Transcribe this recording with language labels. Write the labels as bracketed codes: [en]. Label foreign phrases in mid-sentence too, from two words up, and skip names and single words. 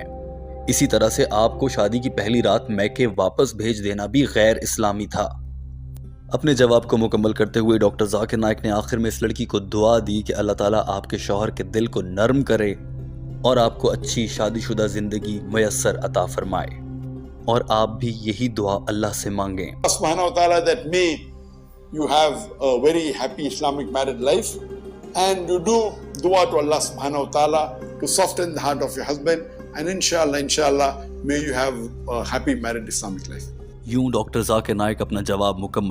[ur] اسی طرح سے آپ کو شادی کی پہلی رات میکے واپس بھیج دینا بھی غیر اسلامی تھا۔ اپنے جواب کو مکمل کرتے ہوئے ڈاکٹر ذاکر نائک نے آخر میں اس لڑکی کو دعا دی کہ اللہ تعالیٰ آپ کے شوہر کے دل کو نرم کرے اور آپ کو اچھی شادی شدہ زندگی میسر عطا فرمائے، اور آپ بھی یہی دعا اللہ سے مانگیں۔ [ar] Allah subhanahu wa ta'ala [en] that may you have a very happy Islamic married life, and you do dua to [ar] Allah subhanahu wa ta'ala [en] to soften the heart of your husband, and inshallah may you have a happy married Islamic life. [ur] یوں ڈاکٹر ذاکر نائک اپنا جواب مکمل